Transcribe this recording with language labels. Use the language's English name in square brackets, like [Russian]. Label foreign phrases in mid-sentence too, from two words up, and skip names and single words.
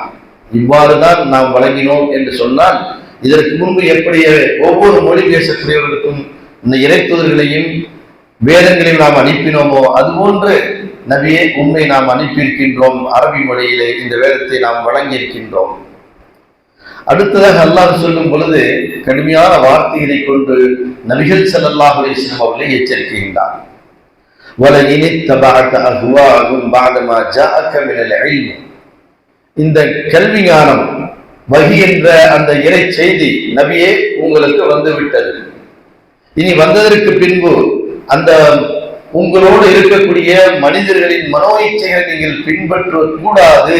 [Tamil] இவ்வாறுதான் நாம் வழங்கினோம் என்று சொன்னால், இதற்கு முன்பு எப்படி ஒவ்வொரு மொழி பேசக்கூடியவர்களுக்கும் இந்த இறை தூதர்களையும் வேதங்களையும் நாம் அனுப்பினோமோ, அதுபோன்று நபியை உண்மை நாம் அனுப்பியிருக்கின்றோம். அரபி மொழியிலே இந்த வேதத்தை நாம் வழங்கியிருக்கின்றோம். அடுத்ததாக அல்லாஹ் சொல்லும் பொழுது கடுமையான வார்த்தைகளை கொண்டு நபிகள் [Arabic] صلى الله عليه وسلم [Tamil] அவர்களை எச்சரிக்கின்றார். [Arabic] وَلَئِنِ اتَّبَعْتَ أَهْوَاهُمْ بَعْدَ مَا جَاءَكَ مِنَ الْعِلْمِ. [Tamil] இந்த கல்வி ஞானம், வஹி என்ற அந்த இறை செய்தி நபியே உங்களுக்கு வந்து விட்டது. இனி வந்ததற்கு பின்பு அந்த உங்களோடு இருக்கக்கூடிய மனிதர்களின் மனோ இச்சைகளை நீங்கள் பின்பற்ற கூடாது.